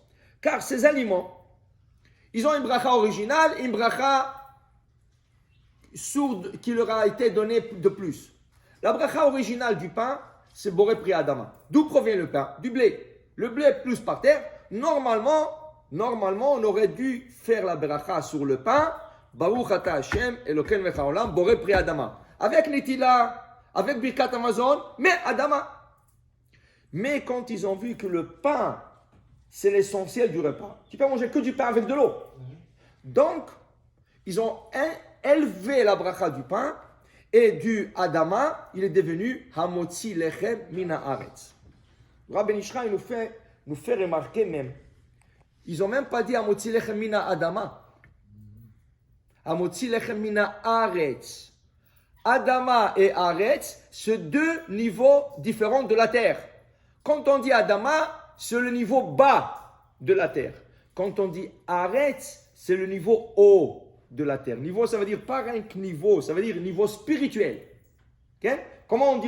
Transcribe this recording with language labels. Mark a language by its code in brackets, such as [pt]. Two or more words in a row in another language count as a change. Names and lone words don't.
[fr] Car ces aliments, ils ont une bracha originale et une bracha sourde qui leur a été donnée de plus. La bracha originale du pain, c'est [he] בורא פרי אדמה. [fr] D'où provient le pain? Du blé. Le blé plus par terre. Normalement, on aurait dû faire la bracha sur le pain. [he] ברוך אתה השם אלוקינו מלך העולם בורא פרי אדמה. [fr] Avec Netila, avec Birkat Amazon, mais Adama. Mais quand ils ont vu que le pain, c'est l'essentiel du repas, tu peux manger que du pain avec de l'eau. Donc, ils ont élevé la bracha du pain et du Adama, il est devenu [he] המוציא לחם מן הארץ. [fr] Rabbi Ishraï nous fait remarquer même, ils n'ont même pas dit [he] המוציא לחם מן אדמה. המוציא לחם מן הארץ. [fr] Adama et Aretz, c'est deux niveaux différents de la terre. Quand on dit Adama, c'est le niveau bas de la terre. Quand on dit Aretz, c'est le niveau haut de la terre. Niveau, ça veut dire pas rien que niveau, ça veut dire niveau spirituel. Okay? Comment on dit?